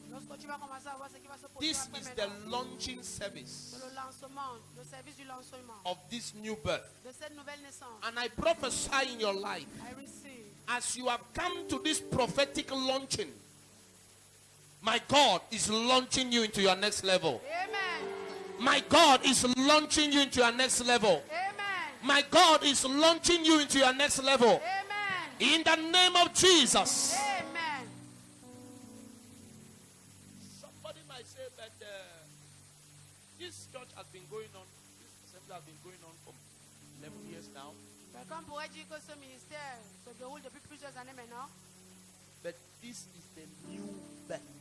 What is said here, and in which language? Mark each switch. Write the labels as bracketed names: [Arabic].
[French] Lorsque tu vas commencer à voir ce qui va se produire [English] This [French] après [English] is the [French] maintenant. [English] launching service [French] C'est le lancement, le service du lancement [English] of this new birth. [French] de cette nouvelle naissance. [English] And I prophesy in your life, I receive. as you have come to this prophetic launching, my God is launching you into your next level. Amen. My God is launching you into your next level. Amen. My God is launching you into your next level. Amen. In the name of Jesus. Amen. Somebody might say that this church has been going on, this assembly has been going on for 11 years now. [French] Quelqu'un pourrait dire que ce ministère se déroule depuis plusieurs années maintenant, [English] But this is the new birth.